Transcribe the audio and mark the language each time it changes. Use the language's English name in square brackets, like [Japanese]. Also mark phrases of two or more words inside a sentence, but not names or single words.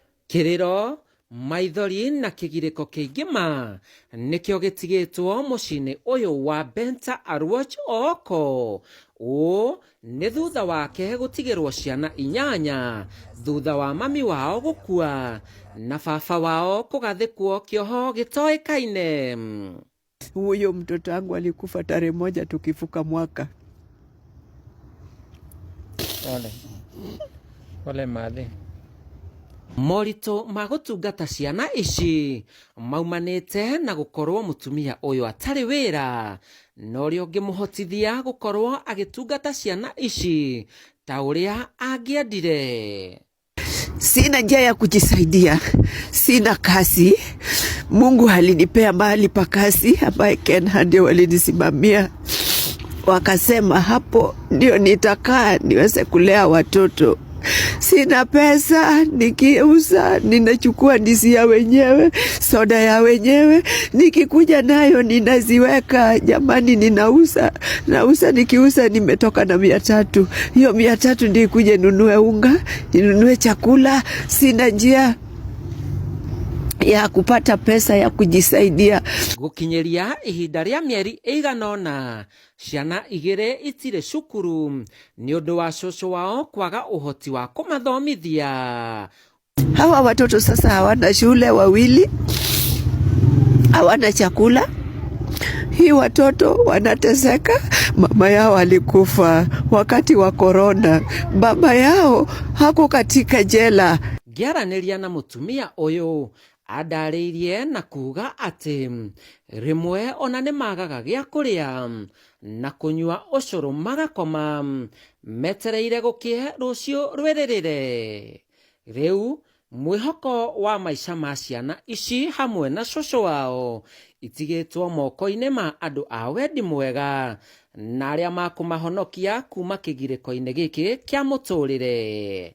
[Kikuyu] Kiriro maithori na kigiriko kingima nikio gitigitwo mucini uyu wa Benta Aluoch Ooko ni thutha wake gutigirwo ciana inyanya thutha wa mami wao gukua na baba wao kugathikwo kioho gitoekaine. [Swahili] Huyo mtoto wangu alikufa tarehe 1 tukifuka mwaka. Ole madhi. [Kikuyu] Morito magutungata ciana ici maumanite na gukorwo mutumia uyu atari wira no rio ngimuhotithia gukorwo agitungata ciana ici ta uria angiendire. [Swahili] Sina njia ya kujisaidia, sina kazi. Mungu alinipea mahali pa kazi ambaye Ken ndio walinisimamia, wakasema hapo ndio nitakaa niweze kulea watoto. Sina pesa, nikiuza ninachukua ndizi ya wenyewe, soda ya wenyewe, nikikuja nayo ninaziweka. Jamani, ninauza nikiuza nimetoka na 300. Hiyo 300 ndio ikuje nunue unga, ninunue chakula. Sina njia ya kupata pesa ya kujisaidia. [Kikuyu] Gukinyeria ihinda ria mieri iganona ciana igire itire cukuru ni undu wa coco wao kwaga uhoti wa kumathomithia. [Swahili] Hawa watoto sasa hawana shule, wawili hawana chakula. Hii watoto wanateseka. Mama yao alikufa wakati wa corona. Baba yao hako katika jela. [Kikuyu] Ngiaraniria na mutumia uyu andariirie na kuga ati rimwe ona ni magaga gia kuria na kunywa ucuru magakoma metereire gukie rucio rweririre. Riu mwihoko wa maisha ma ciana ici hamwe na coco wao itigitwo moko-ini ma andu a wendi mwega na aria makumahonokia kuma kigiriko-ini giki kia muturire.